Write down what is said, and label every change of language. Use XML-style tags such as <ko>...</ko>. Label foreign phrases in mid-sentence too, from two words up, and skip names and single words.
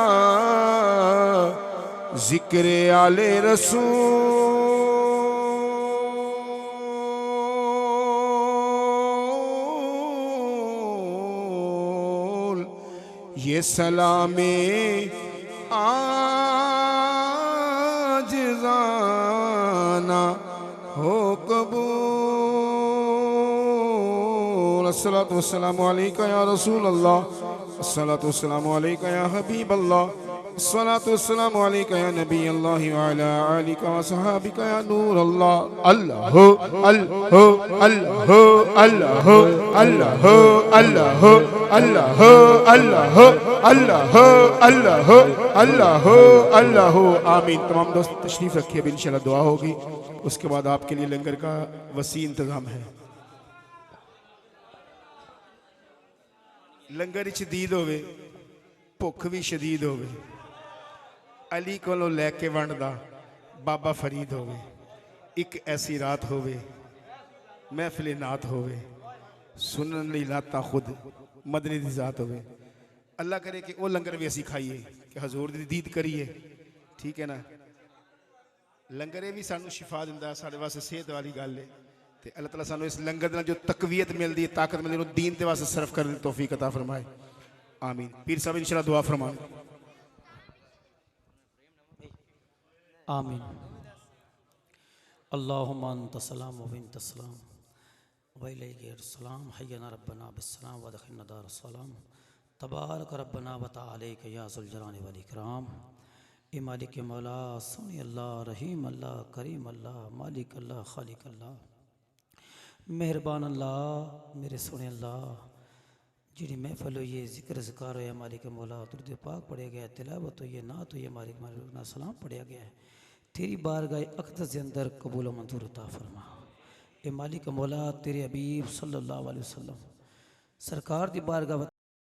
<ur>ذکر آل رسول یہ سلام عاجزانہ ہو قبول.</ur> <ar>الصلاة والسلام عليك يا رسول الله، الصلاة والسلام عليك يا حبيب الله، الصلاة والسلام عليك يا نبي الله وعلى آلك وأصحابك يا نور الله. الله الله الله الله الله الله الله الله الله الله الله الله آمين.</ar> <ur>تمام دوست تشریف رکھیے، اب ان شاء اللہ دعا ہوگی، اس کے بعد آپ کے لیے لنگر کا وسیع انتظام ہے.</ur> <pa>ਲੰਗਰ ਸ਼ਦੀਦ ਹੋਵੇ, ਭੁੱਖ ਭੀ ਸ਼ਦੀਦ ਹੋਵੇ, ਅਲੀ ਕੋਲੋਂ ਲੈਕੇ ਵੰਡਦਾ ਬਾਬਾ ਫ਼ਰੀਦ ਹੋਵੇ, ਇਕ ਐਸੀ ਰਾਤ ਹੋਵੇ ਮਹਿਫ਼ਲ ਨਾਤ ਹੋਵੇ, ਸੁਣਨ ਲਈ ਲਾਤਾ ਖ਼ੁਦ ਮਦਨੀ ਦੀ ਜ਼ਾਤ ਹੋਵੇ। ਅੱਲਾ ਕਰੇ ਕਿ ਵੋ ਲੰਗਰ ਭੀ ਅਸੀ ਖਾਈਏ ਕਿ ਹਜ਼ੂਰ ਦੀ ਦੀਦ ਕਰੀਏ, ਠੀਕ ਹੈ ਨਾ। ਲੰਗਰ ਯੇ ਭੀ ਸਾਨੂ ਸ਼ਿਫ਼ਾ ਦਿੰਦਾ, ਸਾਡੇ ਵਾਸਤੇ ਸਿਹਤ ਵਾਲੀ ਗੱਲ ਹੈ। ਤੋ ਅੱਲਾ ਤਾਲਾ ਸਾਨੂ ਇਸ ਲੰਗਰ ਦੇ ਨਾਲ</pa> <ur>جو تقویت ملتی ہے، طاقت ملتی ہے، دین کے واسطے صرف کرنے کی توفیق عطا فرمائے.</ur> <ar>आमीन।</ar> <pa>ਪੀਰ ਸਾਹਬ ਇੰਸ਼ਾਅੱਲਾ ਦੁਆ ਫ਼ਰਮਾਣ।</pa> <ar>आमीन। اللهم أنت السلام ومنك السلام وإليك السلام حينا ربنا بالسلام وأدخلنا دار السلام تباركت ربنا وتعاليت يا ذا الجلال والإكرام.</ar> <pa>ਐ ਮਾਲਿਕ ਮੌਲਾ ਸੋਨੀ ਅੱਲਾ, ਰਹੀਮ ਅੱਲਾ, ਕਰੀਮ ਅੱਲਾ, ਮਾਲਿਕ ਅੱਲਾ, ਖ਼ਾਲਿਕ ਅੱਲਾ, ਮਿਹਰਬਾਨ ਅੱਲਾ, ਮੇਰੇ ਸੋਨੇ ਅੱਲਾ, ਜੀ ਮਹਿਫ਼ਲ ਹੋਈ ਹੈ, ਜ਼ਿਕਰ ਜ਼ਿਕਾਰ ਹੋਯਾ ਮਾਲਿਕ ਮੌਲਾ, ਦਰੂਦ ਪਾਕ ਪੜ੍ਹਿਆ ਗਿਆ, ਤਿਲਾਵਤ ਹੋਈ ਹੈ, ਨਾਤ ਹੋਈ ਹੈ, ਮਾਲਿਕ ਮੌਲਾ ਸਲਾਮ ਪੜ੍ਹਿਆ ਗਿਆ ਹੈ।</pa> <ur>تیری بارگاہ اقدس کے اندر قبول و منظور عطا فرما.</ur> <pa>ਐ ਮਾਲਿਕ ਮੌਲਾ ਤੇਰੇ ਹਬੀਬ</pa> <ar>صلى الله عليه وسلم</ar> <pa>ਸਰਕਾਰ ਦੀ ਬਾਰਗਾਹ</pa>